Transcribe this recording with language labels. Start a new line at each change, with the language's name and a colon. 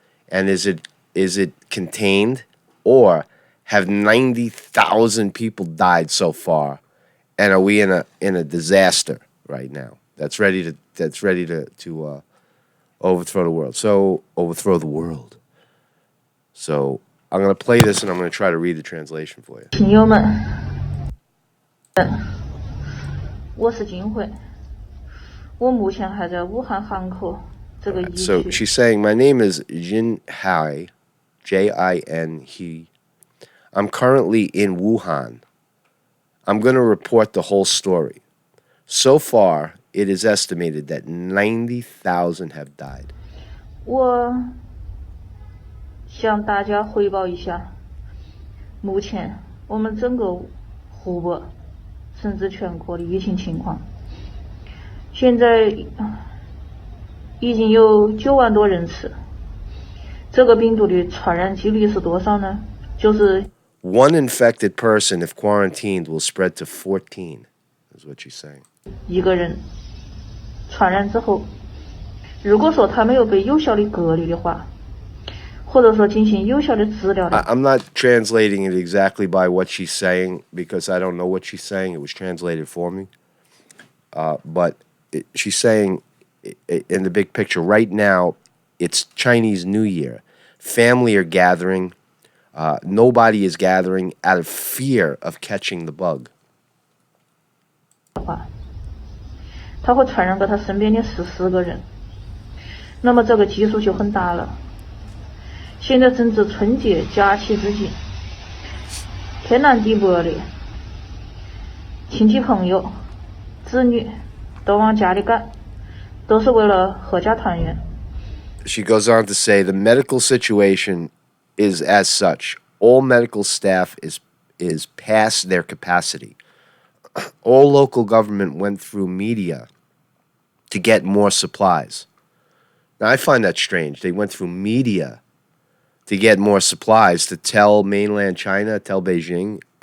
English: And is it contained, or have 90,000 people died so far? And are we in a disaster right now that's ready to overthrow the world? So overthrow the world. So I'm gonna play this and I'm gonna try to read the translation for you.
Chinese: 朋友们，我是金慧，我目前还在武汉汉口。
English: So she's saying, my name is Jin Hai, Jin He. I'm currently in Wuhan. I'm going to report the whole story. So far, it is estimated that 90,000 have died.
Chinese: 我向大家汇报一下，目前我们整个湖北甚至全国的疫情情况。现在已经有9万多人次。这个病毒的传染几率是多少呢？就是
English: one infected person, if quarantined, will spread to 14, is what she's saying.
Chinese: 一个人传染之后，如果说他没有被有效的隔离的话，或者说进行有效的治疗的。
English: I'm not translating it exactly by what she's saying because I don't know what she's saying. It was translated for me. But she's saying, in the big picture, right now, it's Chinese New Year. Family are gathering. Nobody is gathering out of fear of catching the bug.
Chinese: 他会传染给他身边的14个人，那么这个基数就很大了。现在正值春节假期之际，天南地北的亲戚朋友、子女都往家里赶，都是为了阖家团圆。
English: She goes on to say the medical situation is as such. All medical staff is past their capacity. All local government went through media to get more supplies. Now, I find that strange. They went through media to get more supplies, to tell mainland China, tell Beijing.